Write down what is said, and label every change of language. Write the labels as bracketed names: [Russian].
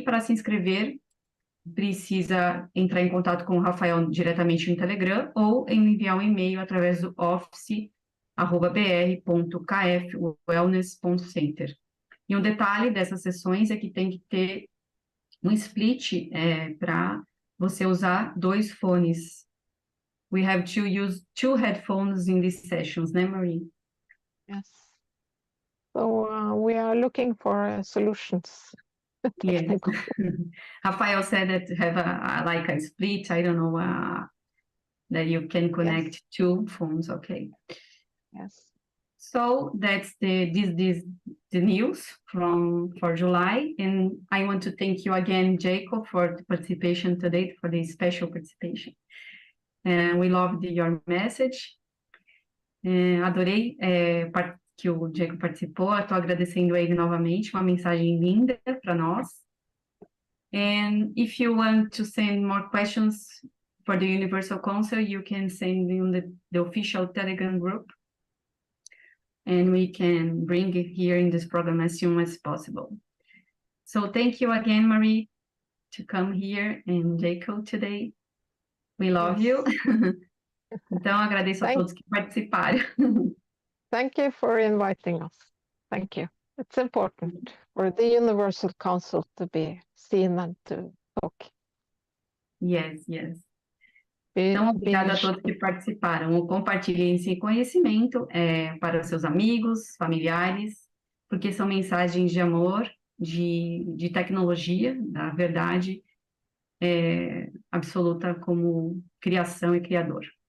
[Portuguese] Para se inscrever, precisa entrar em contato com o Rafael diretamente no Telegram ou enviar um e-mail através do office@br.kfwellness.center. E um detalhe dessas sessões é que tem que ter um split para você usar 2 fones. [English] We have to use 2 headphones in these sessions, né, Marie? Yes. So we are looking for solutions. Yes. technical. Rafael said that to have like a split, I don't know, that you can connect two phones. Okay. Yes. So that's the news for July, and I want to thank you again, Jacob, for the participation today, for the special participation. And we loved your message. [Portuguese] Adorei que o Jacob participou. Estou agradecendo a ele novamente, uma mensagem linda para nós. [English] And if you want to send more questions for the Universal Council, you can send in the official Telegram group, and we can bring it here in this program as soon as possible. So thank you again, Marie, to come here, and Jacob today. We love you. [Portuguese] Então, agradeço a todos que participaram. [English] Thank you for inviting us. Thank you. It's important for the Universal Council to be seen and to talk. Yes, yes. [Portuguese] Então, obrigada a todos que participaram. Compartilhem esse conhecimento para os seus amigos, familiares, porque são mensagens de amor, de tecnologia, da verdade absoluta como criação e criador.